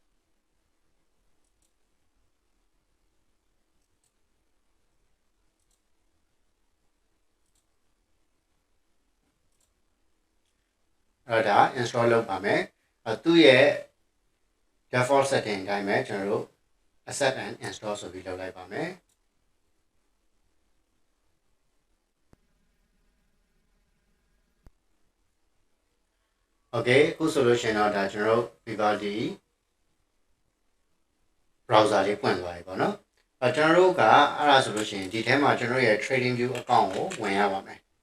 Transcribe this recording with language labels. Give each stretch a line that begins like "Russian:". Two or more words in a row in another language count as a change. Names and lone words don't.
Burmese: အဲ့ဒါ install လုပ်ပါမယ်သူ့ရဲ့ default setting အတိုင်းပဲကျွန်တော်တို့
English: accept and install
Burmese: ဆိုပြီးလုပ်လိုက်ပါမယ် Okay အခုဆိုလို့ရှိရင်တော့ဒါကျွန်တော်တို့ Vivaldi browser လေးဖွင့်သွားပြီပေါ့နော်ကျွန်တော်တို့ကအဲ့ဒါဆိုလို့ရှိရင်ဒီထဲမှာကျွန်တော်ရဲ့ Trading View account ကိုဝင်ရပါမယ်